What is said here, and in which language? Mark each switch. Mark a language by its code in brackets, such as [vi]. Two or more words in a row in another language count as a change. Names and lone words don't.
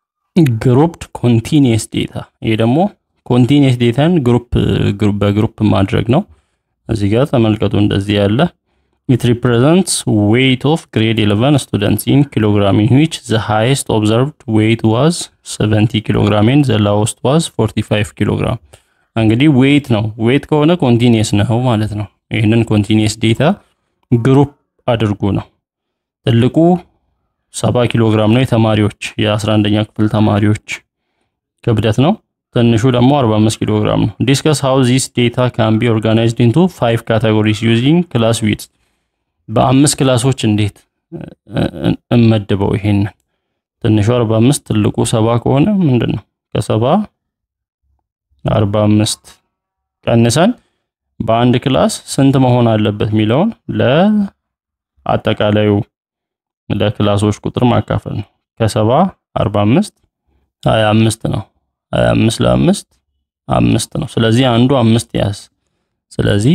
[en] grouped continuous data [am] ይሄ ደግሞ continuous dataን በግሩፕ ማድረግ ነው እዚህ ጋር ተመልከቱ እንደዚህ ያለ [en] it represents weight of grade 11 students in kilogram in which the highest observed weight was 70 kilogram and the lowest was 45 kilogram እንግዲህ [am] weight ነው weight ከሆነ continuous ነው ማለት ነው ይሄንን [en] continuous data [am] ግሩፕ አድርጉ ነው ትልቁ 70 ኪሎግራም ነው የተማሪዎች የ11ኛ ክፍል ተማሪዎች ክብደት ነው ትንሹ ደግሞ 45 ኪሎግራም ነው [en] discuss how this data can be organized into 5 categories using class width [am] በአምስት ክላሶች እንዴት እንመድበው ይሄን ትንሹ 45 ትልቁ 70 ከሆነ ምንድነው ከ70 45 ቀንሰን በአንድ ክላስ ስንት መሆን አለበት ሚለውን ለአጠቃላዩ ለክላሶች ቁጥር ማካፈል ነው ከ70 45 25 ነው 25 ለ5 5 ነው ስለዚህ አንዱ 5 ያዝ ስለዚህ